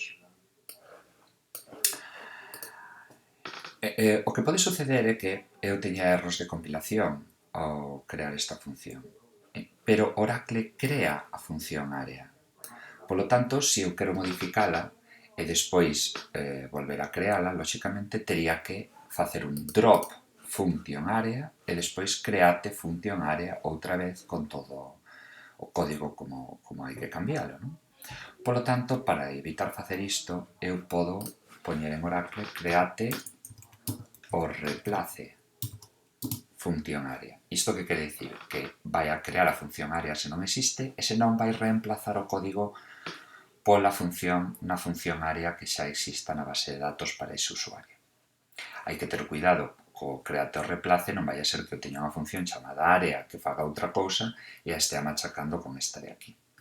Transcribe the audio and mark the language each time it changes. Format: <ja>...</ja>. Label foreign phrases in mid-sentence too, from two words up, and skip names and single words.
<gl>O que pode suceder é que eu teña erros de compilación ao crear esta función. pero Oracle crea a función área. Polo tanto, se eu quero modificala e despois volver a creala, lóxicamente tería que facer un</gl> <en>drop function</en> <gl>área e despois create función área outra vez con todo o código como hai que cambiálo, non? Polo tanto, para evitar facer isto, eu podo poñer en Oracle</gl> <en>create o replace</en> <gl>función área. Isto que quere dicir? Que vai a crear a función área se non existe e se non vai reemplazar o código pola función na función área que xa exista na base de datos para ese usuario. Hai que ter cuidado co</gl> <en>create o replace,</en> <gl>non vai a ser que eu teña unha función chamada área que faga outra cousa e a estea machacando con esta de aquí.</gl>